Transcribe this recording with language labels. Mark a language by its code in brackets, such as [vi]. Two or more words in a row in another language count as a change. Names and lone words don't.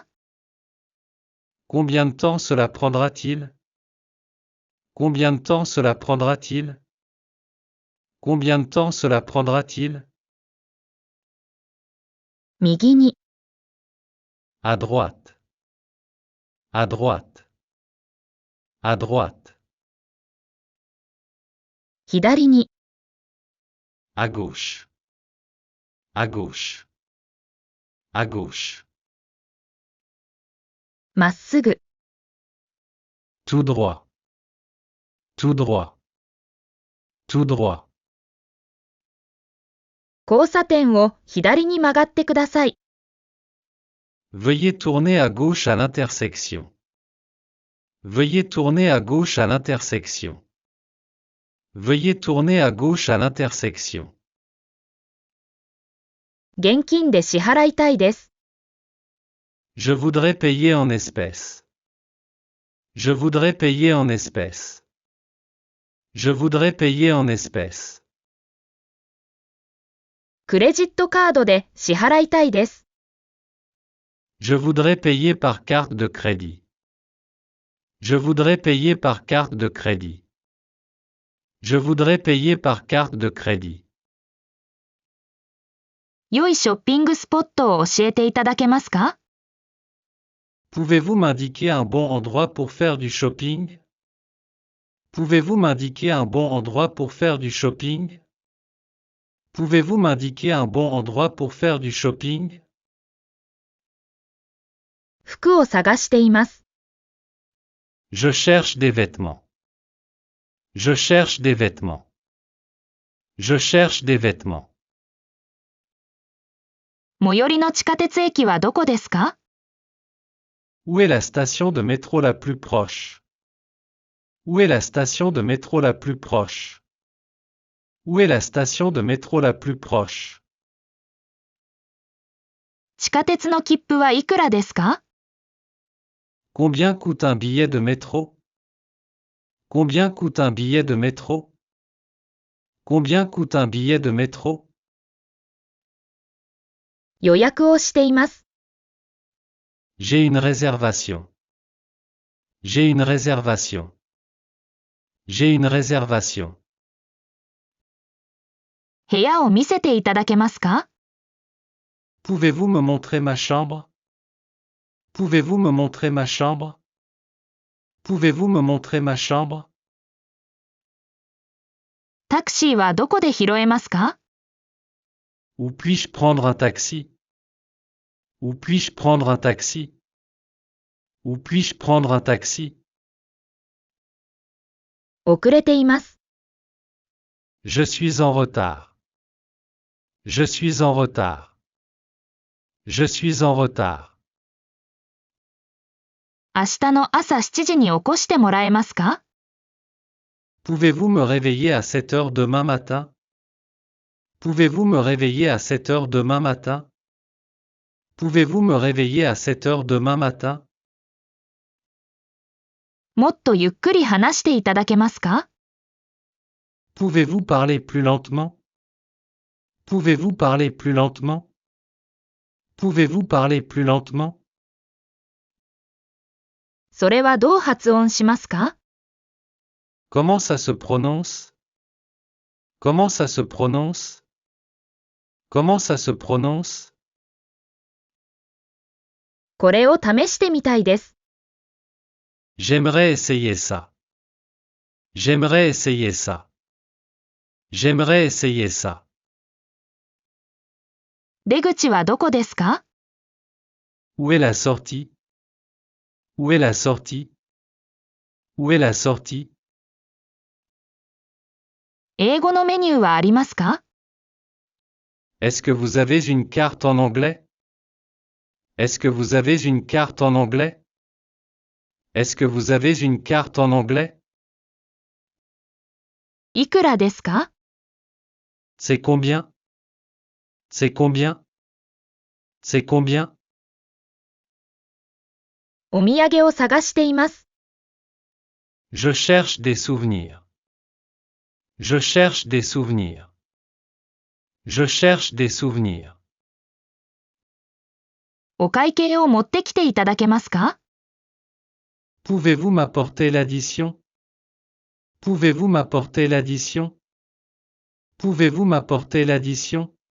[fr] Combien de temps cela prendra-t-il? Combien de temps cela prendra-t-il? Combien de temps cela prendra-t-il? [ja] 右に、 [fr] À droite. À droite. À droite. [ja] 左に、 [fr] À gauche. À gauche. À gauche. [ja] まっすぐ、 [fr] Tout droit. Tout droit. Tout droit. [ja] 交差点を左に曲がってください。 [fr] Veuillez tourner à gauche à l'intersection. Veuillez tourner à gauche à l'intersection. Veuillez tourner à gauche à l'intersection. [ja] 現金で支払いたいです。 [fr] Je voudrais payer en espèces. Je voudrais payer en espèces. Je voudrais payer en espèces. [ja] クレジットカードで支払いたいです。 [fr] Je voudrais payer par carte de crédit. Je voudrais payer par carte de crédit. Je voudrais payer par carte de crédit. [ja] 良いショッピングスポットを教えていただけますか？ [fr] Pouvez-vous m'indiquer un bon endroit pour faire du shopping? Pouvez-vous m'indiquer un bon endroit pour faire du shopping? Pouvez-vous m'indiquer un bon endroit pour faire du shopping? [ja] 服を探しています。 [fr] Je cherche des vêtements. Je cherche des vêtements. Je cherche des vêtements. [ja] 最寄りの地下鉄駅はどこですか？ [fr] Où est la station de métro la plus proche? Où est la station de métro la plus proche? Où est la station de métro la plus proche? [ja] 地下鉄の切符はいくらですか？ [fr] Combien coûte un billet de métro? Combien coûte un billet de métro? Combien coûte un billet de métro? [ja] 予約をしています。 [fr] J'ai une réservation. J'ai une réservation. J'ai une réservation. [ja] 部屋を見せていただけますか？ [fr] Pouvez-vous me montrer ma chambre? Pouvez-vous me montrer ma chambre? Pouvez-vous me montrer ma chambre? [ja] タクシーはどこで拾えますか？ [fr] Où puis-je prendre un taxi? Où puis-je prendre un taxi? Où puis-je prendre un taxi? [ja] 遅れています。 [fr] Je suis en retard. Je suis en retard. Je suis en retard. [ja] 明日の朝7時に起こしてもらえますか？ [fr] Pouvez-vous me réveiller à 7 heures demain matin? Pouvez-vous me réveiller à 7 heures demain matin? Pouvez-vous me réveiller à 7 heures demain matin? [ja] もっとゆっくり話していただけますか？ [fr] Pouvez-vous parler plus lentement? Pouvez-vous parler plus lentement? Pouvez-vous parler plus lentement? [ja] それはどう発音しますか？ [fr] Comment ça se prononce? Comment ça se prononce? Comment ça se prononce? [ja] これを試してみたいです。 [fr] J'aimerais essayer ça. J'aimerais essayer ça. J'aimerais essayer ça. [ja] 出口はどこですか？ [fr] Où est la sortie? Où est la sortie? Où est la sortie? [ja] 英語のメニューはありますか？ [fr] Est-ce que vous avez une carte en anglais? Est-ce que vous avez une carte en anglais? Est-ce que vous avez une carte en anglais? [ja] いくらですか？ [fr] C'est combien? C'est combien? C'est combien? [ja] お土産を探しています。 [fr] Je cherche des souvenirs. Je cherche des souvenirs. Je cherche des souvenirs. [ja] お会計を持ってきていただけますか？ [fr] Pouvez-vous m'apporter l'addition? Pouvez-vous m'apporter l'addition? Pouvez-vous m'apporter l'addition?